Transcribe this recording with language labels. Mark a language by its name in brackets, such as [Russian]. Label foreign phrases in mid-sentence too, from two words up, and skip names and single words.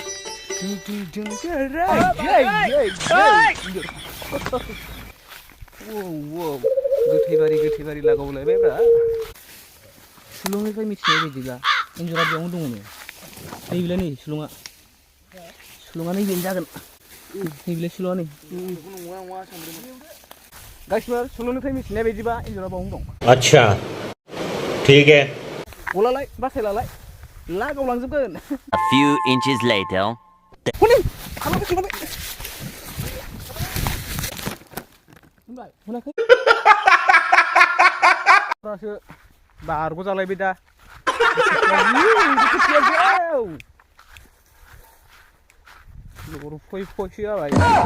[Bodo] गोथै बारि लागावलायबायब्रा सुलुंनिफ्राय मिथिनाय बायदिब्ला एन्जरा बेयावनो दङनो नैबेलाय नै सुलुङा नैबेनो जागोन नैबेलाय सुलुङा नै गाइसफोर सुलुंनिफ्राय मिथिनाय बायदिबा एन्जरा बावनो दं [Hindi] अच्छा ठीक है [Bodo] गलालाय बासायलालाय लागावलांजोबगोन [English] A few inches later. [Bodo] बारग' जालायबाय दा फैसो जाबाय